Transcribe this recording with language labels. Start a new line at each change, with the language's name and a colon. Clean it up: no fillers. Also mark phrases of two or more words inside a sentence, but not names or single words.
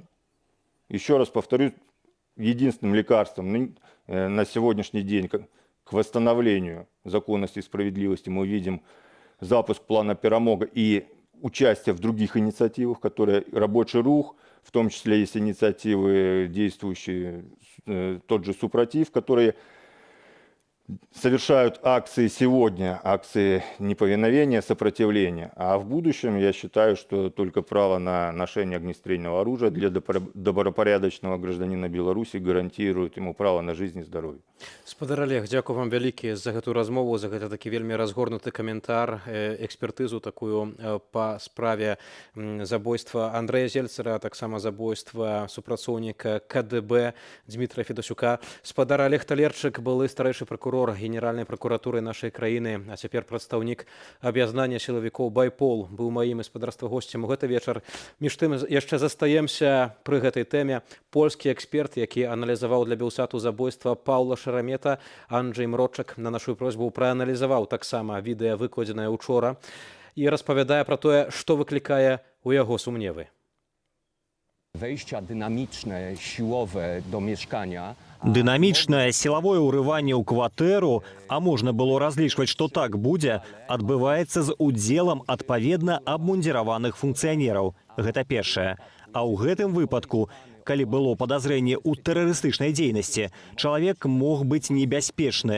Russian: Еще раз повторю, единственным лекарством на сегодняшний день к восстановлению законности и справедливости мы видим запуск плана «Перемога» и участие в других инициативах, которые рабочий рух, в том числе есть инициативы, действующие, тот же «Супротив», которые совершают акции сегодня, акции неповиновения, сопротивления. А в будущем я считаю, что только право на ношение огнестрельного оружия для добропорядочного гражданина Беларуси гарантирует ему право на жизнь и здоровье.
Belarusian: Спадар Олег, дзякую вам вялікі за гэту размову, за гэта такі вельмі разгорнуты каментар, экспертызу такую па справе забойства Андрэя Зельцера, а таксама забойства супрацоўніка КДБ Дмітрая Федасюка. Спадар Олег Талерчык, былы старэйшы пракурор прокурор Генеральнай пракуратуры нашай краіны, а цяпер прадстаўнік аб'яднання сілавікоў «Байпол» быў маім гаспадарства госцем у гэты вечар. Між тым яшчэ застаемся пры гэтай тэме. Польскі эксперт, які аналізаваў для Белсату забойства Паўла Шарамета, Анджэй Мрочак на нашу просьбу прааналізаваў таксама відэа, выкладзенае учора, і распавядае пра тое, што выклікае у яго сумневы.
Polish: Wejścia dynamiczne, siłowe do mieszkania.
Belarusian: Дынамічнае сілавое ўрыванне ў кватэру, а можна было разлічваць, што так будзе, адбываецца з удзелам адпаведна абмундзіраваных функцыянераў. Гэта першае. А ў гэтым выпадку, калі было падазрэнне ў тэрарыстычнай дзейнасці, чалавек мог быць небяспечны.